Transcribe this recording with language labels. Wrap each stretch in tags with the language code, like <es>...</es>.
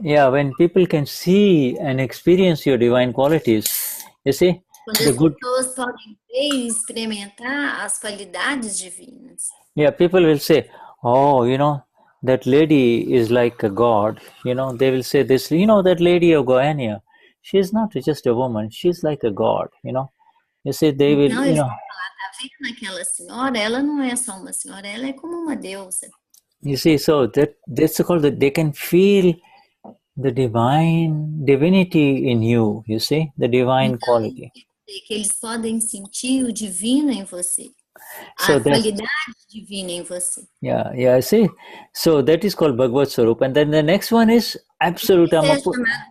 <en>when people can see and experience your divine qualities, you see.</en> <pt>Quando as pessoas podem ver e experimentar as qualidades divinas.</pt> <en>Yeah, people will say, oh, that lady is like a god. They will say this, that lady of Goiânia, she's not just a woman, she's like a god, You see, they will,</en> <pt>Então, eles vão falar, tá vendo aquela senhora? Ela não é só uma senhora, ela é como uma deusa.</pt> <en>You see, so that's called that they can feel the divinity in you, you see, the divine quality.</en> <pt>Que eles podem sentir o divino em você, a qualidade divina em você.</pt> <en>Yeah, I see. So that is called Bhagavad Swarup, and then the next one is absolute Amapura.</en>